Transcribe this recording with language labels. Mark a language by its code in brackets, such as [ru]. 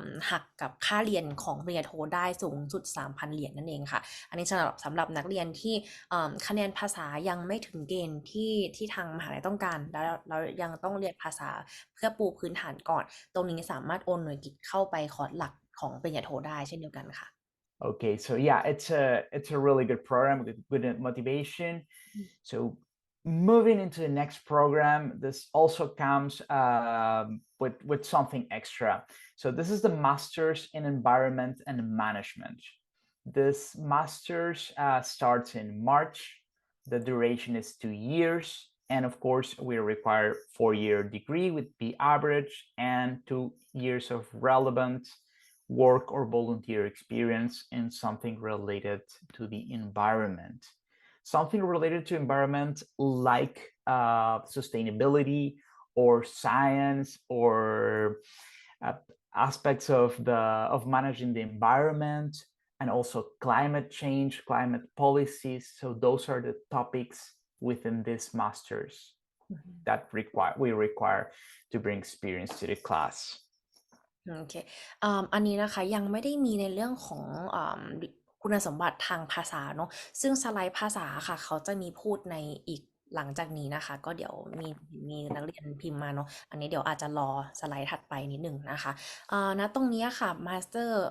[th] หักกับค่าเรียนของปริญญาโทได้สูงสุด 3,000 เหรียญนั่นเองค่ะอันนี้สำหรับนักเรียนที่คะแนนภาษายังไม่ถึงเกณฑ์ที่ทางมหาลัยต้องการแล้วเรายังต้องเรียนภาษาเพื่อปูพื้นฐานก่อนตรงนี้สามารถโอนหน่วยกิตเข้าไปคอร์สหลักของปริญญาโทได้เช่นเดียวกันค่ะ [en] Okay, so yeah, it's a really good program with good motivation. So moving into the next program, this also comes with something extra. So this is the Masters in Environment and Management. This Masters starts in March. The duration is 2 years. And of course, we require 4-year degree with B average and 2 years of relevant work or volunteer experience in something related to the environment. Something related to environment like sustainability or science or aspects of managing the environment and also climate change, climate policies. So those are the topics within this masters that we require to bring experience to the class. [th] โอเคอันนี้นะคะยังไม่ได้มีในเรื่องของคุณสมบัติทางภาษาเนาะซึ่งสไลด์ภาษาค่ะเขาจะมีพูดในอีกหลังจากนี้นะคะก็เดี๋ยวมีนักเรียนพิมพ์มาเนาะอันนี้เดี๋ยวอาจจะรอสไลด์ถัดไปนิดหนึ่งนะคะณตรงนี้ค่ะ Master